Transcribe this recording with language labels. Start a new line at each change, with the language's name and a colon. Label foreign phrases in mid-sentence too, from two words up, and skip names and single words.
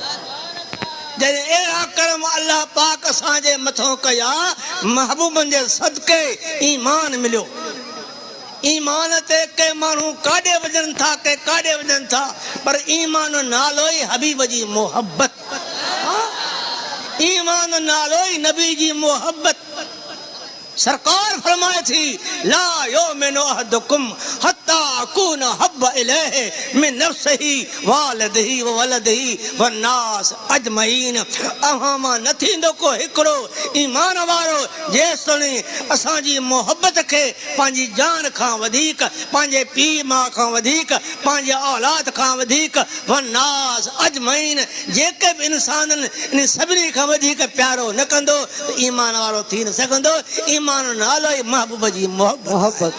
Sindhi: जॾहिं अहिड़ा कर्म अल्लाह पाक असांजे मथां कया महबूबनि जे सदके ईमान मिलियो ईमान ते के माण्हू काॾे वञनि था के काॾे वञनि था पर ईमान नालो ई हबीब जी मोहब्बत ईमान नालो ई नबी जी मोहब्बत सरकार फरमाए थी
Arabic: لا يؤمن أحدكم حتى أكون أحب إليه من نفسه ووالده وولده والناس أجمعين
Sindhi: अहां न थींदो को हिकिड़ो ईमान वारो जेसिताईं असांजी मोहब्बत खे पंहिंजी जान खां वधीक पंहिंजे पीउ माउ खां वधीक पंहिंजे औलाद खां वधीक
Arabic: والناس أجمعين
Sindhi: जेके बि इंसान इन सभिनी खां वधीक प्यारो न कंदो ईमान वारो थी न सघंदो ईमान नालो ई महबूब जी मोहब्बत